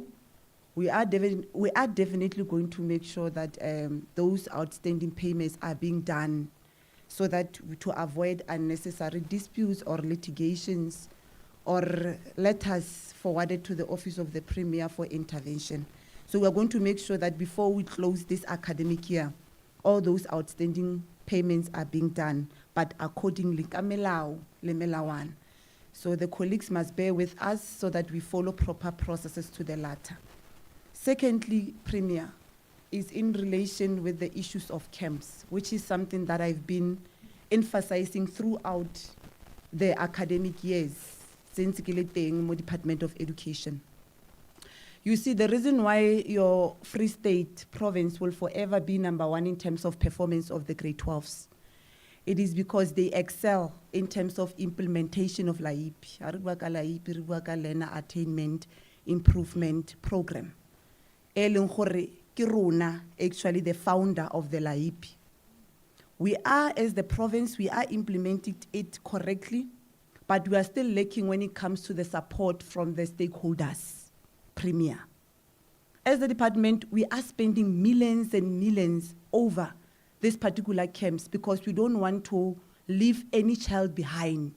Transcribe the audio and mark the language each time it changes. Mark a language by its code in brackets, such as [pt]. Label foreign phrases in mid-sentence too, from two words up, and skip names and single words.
[en] We are definitely going to make sure that those outstanding payments are being done so that to avoid unnecessary disputes or litigations or letters forwarded to the Office of the Premier for intervention. So we are going to make sure that before we close this academic year, all those outstanding payments are being done, but accordingly, [tn] ka melao le melawana. [en] So the colleagues must bear with us so that we follow proper processes to the latter. Secondly, Premier, is in relation with the issues of camps, which is something that I've been emphasizing throughout the academic years since [tn] ke le teng mo [en] Department of Education. You see, the reason why your Free State province will forever be #1 in terms of performance of the grade 12s, it is because they excel in terms of implementation of LAIP. [tn] Ha re bua ka LAIP, re bua ka Learner Attainment Improvement Program. E leng gore ke rona, [en] actually the founder of the LAIP. We are, as the province, we are implementing it correctly, but we are still lacking when it comes to the support from the stakeholders. Premier. As the department, we are spending millions and millions over this particular camps because we don't want to leave any child behind.